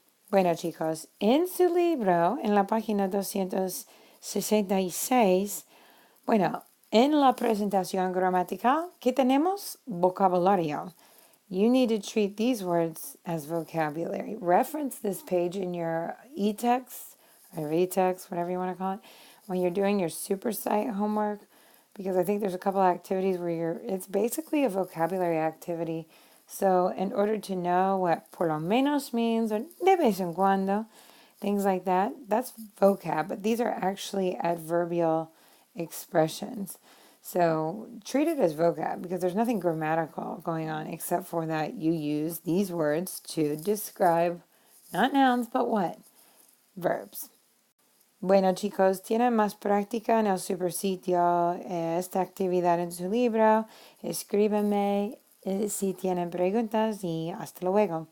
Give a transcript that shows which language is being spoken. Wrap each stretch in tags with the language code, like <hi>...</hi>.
<es>Bueno, chicos, en su libro, en la página 266, bueno, en la presentación gramatical, ¿qué tenemos? Vocabulario.</es> <en>You need to treat these words as vocabulary. Reference this page in your e-text or v-text, whatever you want to call it, when you're doing your super site homework, because I think there's a couple of activities where it's basically a vocabulary activity. So in order to know what</en> <es>por lo menos</es> <en>means or</en> <es>de vez en cuando,</es> <en>things like that, that's vocab, but these are actually adverbial expressions. So treat it as vocab because there's nothing grammatical going on except for that you use these words to describe not nouns, but what? Verbs.</en> <es>Bueno, chicos, tienen más práctica en el supersitio esta actividad en su libro. Escríbenme si tienen preguntas y hasta luego.</es>